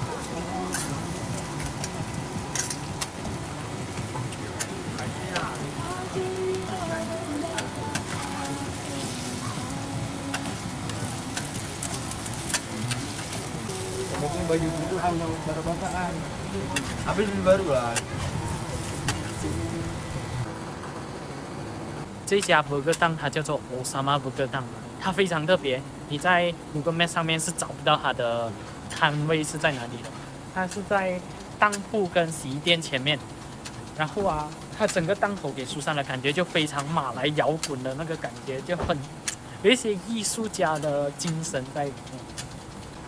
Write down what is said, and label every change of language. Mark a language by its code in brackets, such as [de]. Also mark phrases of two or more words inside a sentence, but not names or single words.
[ms] Mungkin baju itu hanya baru-baruan. Habis lebih baru lah. [zh] 这家 burger 档它叫做 Osama Burger 档，它非常特别，你在 Google Map 上面是找不到它的摊位是在哪里的。它是在当铺跟洗衣店前面，然后啊，它整个档口给苏珊的感觉就非常马来摇滚的那个感觉，就很有一些艺术家的精神在里面。